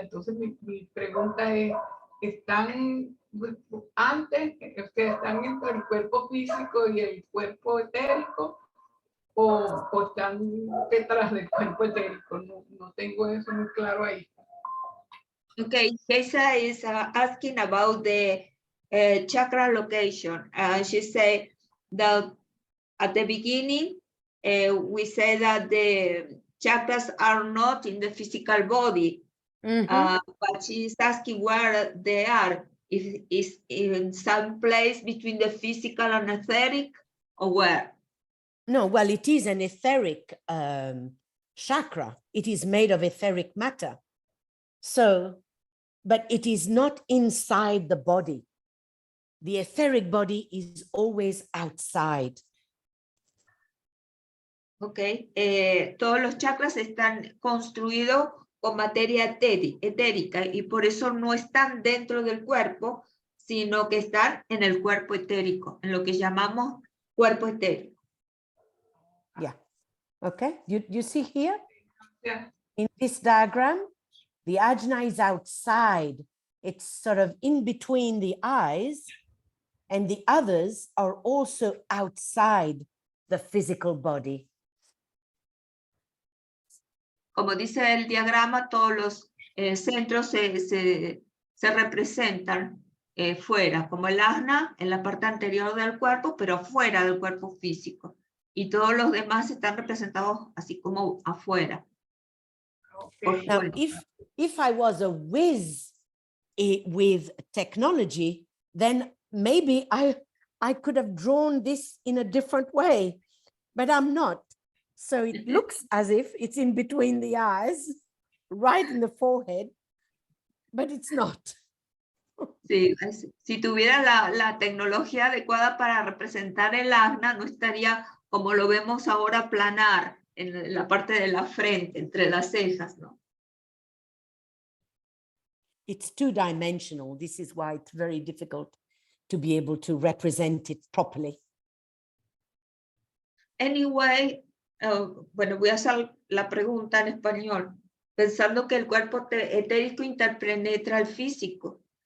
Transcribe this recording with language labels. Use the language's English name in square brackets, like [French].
[Spanish] Entonces mi pregunta es, ¿están antes, están entre el cuerpo físico y el cuerpo etérico? O están detrás del cuerpo etérico? No tengo eso muy claro ahí. [English] Okay, Keisa is asking about the chakra location. She said that at the beginning, we said that the chakras are not in the physical body, but she's asking where they are. If it's in some place between the physical and etheric, or where? No, well, it is an etheric chakra. It is made of etheric matter. So, but it is not inside the body. The etheric body is always outside. [Spanish] Okay, todos los chakras están construidos con materia etérica y por eso no están dentro del cuerpo, sino que están en el cuerpo etérico, en lo que llamamos cuerpo etérico. [English] Yeah. Okay. You see here? Yeah. In this diagram, the ajna is outside. It's sort of in between the eyes, and the others are also outside the physical body. [Spanish] como dice el diagrama, todos los centros se representan fuera, como el ajna en la parte anterior del cuerpo, pero fuera del cuerpo físico. Y todos los demás están representados así como afuera. [English] Okay. Now, [Spanish] Bueno. [English] if I was a whiz with technology, then maybe I could have drawn this in a different way, but I'm not. So it looks as if it's in between the eyes, right in the forehead, but it's not. [Spanish] Sí, si tuviera la tecnología adecuada para representar el ajna, no estaría como lo vemos ahora planar en la parte de la frente, entre las cejas, ¿no? [English] It's two-dimensional. This is why it's very difficult to be able to represent it properly. [Spanish] Anyway, bueno, voy a hacer la pregunta en español, pensando que el cuerpo etérico interpenetra el físico.